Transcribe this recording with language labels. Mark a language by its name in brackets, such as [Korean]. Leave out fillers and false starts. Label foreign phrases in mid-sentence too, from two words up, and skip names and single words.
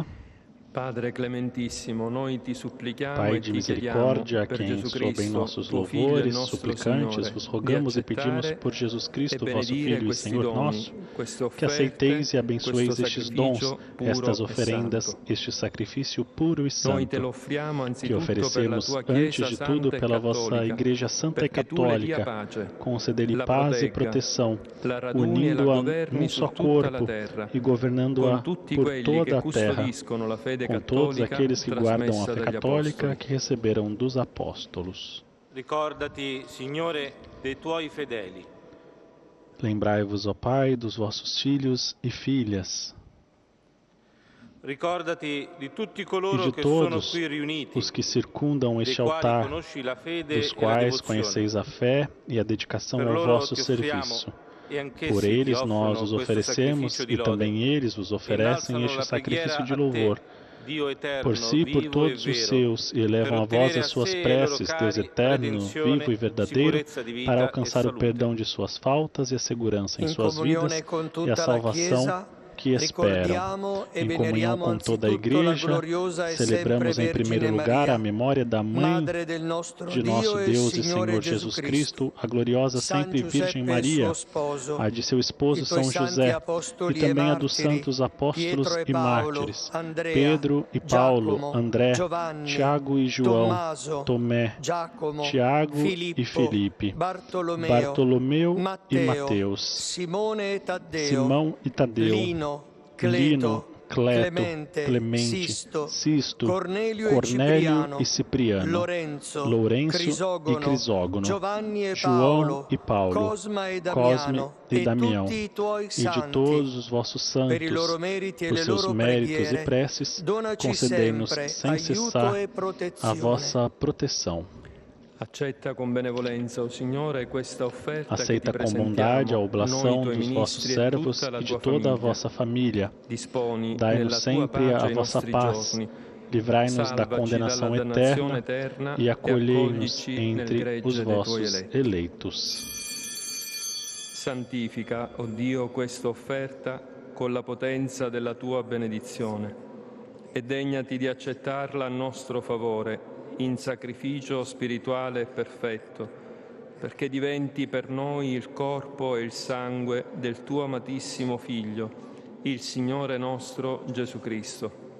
[Italian] Padre clementissimo, noi ti supplichiamo [Portuguese] Pai de misericórdia, a quem sobem nossos louvores, suplicantes, vos rogamos e pedimos por Jesus Cristo, vosso Filho e Senhor nosso, que aceiteis e abençoeis estes dons, estas oferendas, este sacrifício puro e santo, que oferecemos antes de tudo pela vossa Igreja Santa e Católica, concedei-lhe paz e proteção, unindo-a num só corpo e governando-a por toda a terra, com todos aqueles que guardam a fé católica que receberam dos apóstolos. [Italian] Ricordati, Signore, dei tuoi fedeli. [Portuguese] Lembrai-vos, ó Pai, dos vossos filhos e filhas. [Italian] Ricordati di tutti e coloro [Portuguese] de [Italian] che sono [Portuguese] todos [Italian] qui riuniti, [Portuguese] os que circundam [Italian] dei [Portuguese] este [Italian] quali [Portuguese] altar, [Italian] conosci la fede [Portuguese] dos [Italian] e la [Portuguese] quais [Italian] devozione. [Portuguese] conheceis a fé e a dedicação [Italian] Per [Portuguese] ao [Italian] loro [Portuguese] vosso [Italian] ti offriamo [Portuguese] serviço. [Italian] e [Portuguese] Por [Italian] anch'essi ti [Portuguese] eles nós [Italian] offrono [Portuguese] os [Italian] questo [Portuguese] oferecemos [Italian] sacrificio di [Portuguese] e [Italian] lode. [Portuguese] também eles vos oferecem [Italian] Innalzano [Portuguese] este [Italian] la [Portuguese] sacrifício [Italian] preghiera [Portuguese] de [Italian] a [Portuguese] louvor. [Italian] te, Dio eterno, [Portuguese] Por si e por [Italian] vivo e [Portuguese] todos os [Italian] vero, [Portuguese] seus, e [Italian] per [Portuguese] elevam a vós [Italian] ottenere [Portuguese] as [Italian] a [Portuguese] suas [Italian] sé e ai loro [Portuguese] preces, Deus [Italian] cari [Portuguese] eterno, [Italian] redenzione, [Portuguese] vivo e verdadeiro, [Italian] sicurezza di [Portuguese] para [Italian] vita e [Portuguese] alcançar o [Italian] salute. [Portuguese] perdão de suas faltas e a segurança em [Italian] In [Portuguese] suas vidas [Italian] comunione con [Portuguese] e a [Italian] tutta la [Portuguese] salvação [Italian] Chiesa, [Portuguese] que esperam. [Italian] ricordiamo e [Portuguese] Em comunhão [Italian] veneriamo [Portuguese] com toda a [Italian] anzitutto la [Portuguese] Igreja, [Italian] gloriosa e sempre [Portuguese] celebramos em primeiro [Italian] Vergine [Portuguese] lugar a [Italian] Maria, [Portuguese] memória da Mãe [Italian] Madre del nostro [Portuguese] de nosso [Italian] Dio e [Portuguese] Deus e [Italian] Signore [Portuguese] Senhor [Italian] Gesù [Portuguese] Jesus [Italian] Cristo, [Portuguese] Cristo, a gloriosa [Italian] San [Portuguese] sempre Virgem [Italian] Giuseppe e il suo [Portuguese] Maria, [Italian] sposo, [Portuguese] a de seu [Italian] i [Portuguese] esposo [Italian] tuoi [Portuguese] São [Italian] santi [Portuguese] José, e [Italian] apostoli e [Portuguese] também a dos [Italian] martiri, [Portuguese] santos apóstolos [Italian] Pietro e [Portuguese] e [Italian] Paolo, [Portuguese] mártires, [Italian] Andrea, [Portuguese] Pedro e Paulo, [Italian] Giacomo, [Portuguese] André, [Italian] Giovanni, [Portuguese] Tiago e João, [Italian] Tommaso, [Portuguese] Tomé, [Italian] Giacomo, [Portuguese] Tiago e [Italian] Filippo, [Portuguese] Felipe, [Italian] Bartolomeo, [Portuguese] Bartolomeu e [Italian] Matteo, [Portuguese] Mateus, [Italian] Simone e Taddeo, [Portuguese] Simão e Tadeu, [Italian] Lino, [Portuguese] Lino, Cleto, [Italian] Clemente, [Portuguese] Clemente, [Italian] Sisto, [Portuguese] Sisto, Cornélio Cornélio e Cipriano, [Italian] Lorenzo, [Portuguese] Lourenço [Italian] Crisógono, [Portuguese] e Crisógono, [Italian] Giovanni e [Portuguese] João [Italian] Paolo, [Portuguese] e Paulo, [Italian] Cosma e [Portuguese] Cosme [Italian] Damiano, [Portuguese] e Damião, [Italian] tutti i tuoi [Portuguese] e de [Italian] santi, [Portuguese] todos os vossos [Italian] per i loro [Portuguese] santos, [Italian] meriti e [Portuguese] por [Italian] le [Portuguese] seus [Italian] loro [Portuguese] méritos e [Italian] preghiere, [Portuguese] preces, [Italian] donaci [Portuguese] concedei-nos [Italian] sempre [Portuguese] sem [Italian] aiuto [Portuguese] cessar [Italian] e [Portuguese] a [Italian] protezione. [Portuguese] vossa proteção. [Italian] Accetta con benevolenza, o Signore, questa offerta che ti [Portuguese] Aceita com [Italian] presentiamo, [Portuguese] bondade a [Italian] noi [Portuguese] oblação [Italian] tuoi [Portuguese] dos vossos [Italian] ministri e [Portuguese] servos [Italian] tutta la [Portuguese] e de [Italian] tua [Portuguese] toda a [Italian] famiglia. [Portuguese] vossa família. [Italian] Disponi [Portuguese] Dai-nos [Italian] nella tua [Portuguese] sempre [Italian] pace [Portuguese] a [Italian] i [Portuguese] vossa [Italian] nostri [Portuguese] paz, [Italian] giorni. [Portuguese] livrai-nos da [Italian] Salvaci [Portuguese] condenação [Italian] dalla dannazione [Portuguese] eterna [Italian] eterna [Portuguese] e acolhei-nos [Italian] accoglici nel [Portuguese] entre [Italian] gregge [Portuguese] os [Italian] dei tuoi [Portuguese] vossos [Italian] eletti. [Portuguese] eleitos. [Italian] Santifica, o Dio, questa offerta con la potenza della tua benedizione e degnati di accettarla a nostro favore in sacrificio spirituale e perfetto, perché diventi per noi il corpo e il sangue del tuo amatissimo Figlio, il Signore nostro Gesù Cristo.